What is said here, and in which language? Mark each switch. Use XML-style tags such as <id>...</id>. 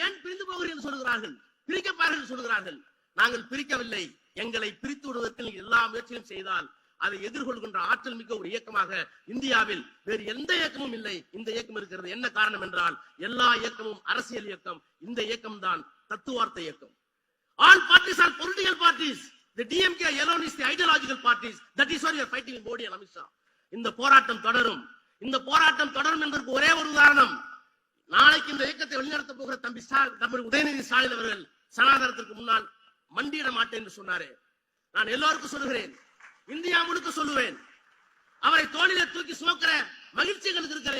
<ta>ஏன் பிரிந்து போகிறீர்கள் என்று சொல்கிறார்கள், பிரிக்கப்பார்கள் என்று சொல்கிறார்கள். நாங்கள் பிரிக்கவில்லை. எங்களை பிரித்து விடுவதற்கு நீங்கள் எல்லா முயற்சியும் செய்தால் அதை எதிர்கொள்கின்ற ஆற்றல் மிக்க ஒரு இயக்கமாக இந்தியாவில் வேறு எந்த இயக்கமும் இல்லை. இந்த இயக்கம் இருக்கிறது. என்ன காரணம் என்றால் எல்லா இயக்கமும் அரசியல் இயக்கம். இந்த இயக்கம் தான் தத்துவார்த்த இயக்கம்.</ta> <en>All parties are political parties. The DMK alone is the ideological parties. That is why we are fighting in Modi and Amit Shah.</en> <ta>இந்த போராட்டம் தொடரும். இந்த போராட்டம் தொடரும் என்பதற்கு ஒரே ஒரு உதாரணம். நாளைக்கு இந்த இயக்கத்தை வழிநடத்த போகிற தம்பி உதயநிதி ஸ்டாலின் அவர்கள் சனாதனத்திற்கு முன்னால் மண்டியிட மாட்டேன் என்று சொன்னாரே. நான் எல்லோருக்கும் சொல்லுகிறேன், இந்தியா முழுக்க சொல்லுவேன், அவரை தோளிலே தூக்கி சுமக்கிற மகிழ்ச்சி எங்களுக்கு இருக்கிற.</ta>